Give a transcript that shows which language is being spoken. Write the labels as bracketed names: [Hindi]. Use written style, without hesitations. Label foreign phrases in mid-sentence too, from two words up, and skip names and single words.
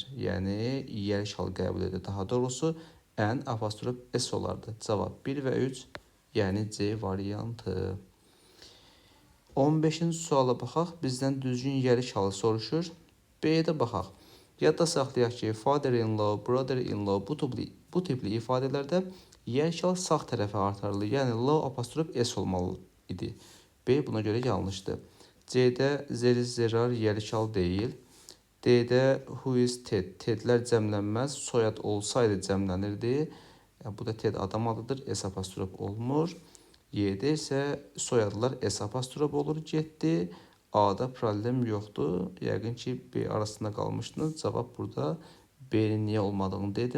[Azerbaijani] Yəni, yiyəlik hal qəbul edir. Daha doğrusu, N apostrof S olardı. Cavab 1 və 3, yəni C variantı. 15-ci suala baxaq. Bizdən düzgün yiyəlik halı soruşur. B-də baxaq. Yadda saxlayaq ki, [English] father-in-law, brother-in-law [Azerbaijani] bu tipli ifadələrdə yiyəlik hal sağ tərəfə artırılır. Yəni, law apostrof S olmalı idi. B buna görə yanlışdır. C-də [English] there is, there are [Azerbaijani] yiyəlik hal deyil. D-də [English] who is Ted. [Azerbaijani] Tedlər cəmlənməz. Soyad olsaydı cəmlənirdi. Yəni, bu da Ted adam adıdır. S apostrof olmur. Y-də isə soyadlar S apostrof olur, getdi. A-da problem yoxdur. Yəqin ki, B arasında qalmışdınız. Cavab burada B-nin niyə olmadığını dedim.